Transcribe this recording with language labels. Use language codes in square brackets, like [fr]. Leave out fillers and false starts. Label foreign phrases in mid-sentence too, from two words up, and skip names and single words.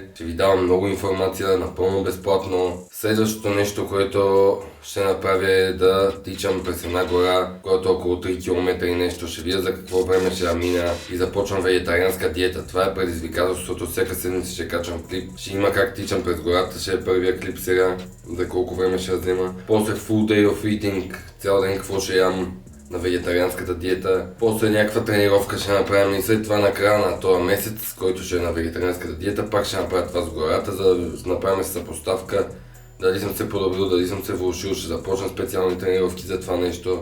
[bg] Ще ви давам много информация, напълно безплатно. Следващото нещо, което ще направя е да тичам през една гора, която е около 3 км и нещо. Ще видя за какво време ще я мина и започвам вегетарианска диета. Това е предизвикателството. Всяка седмица ще качвам клип. Ще има как тичам през гората, ще е първия клип сега. За колко време ще я взема. [en] После full day of eating, [bg] цял ден какво ще ям на вегетарианската диета. После някаква тренировка ще направим и след това на края на този месец, който ще е на вегетарианската диета, пак ще направя това с гората, за да направим съпоставка. Дали съм се подобрил, дали съм се влошил, ще започна специални тренировки за това нещо.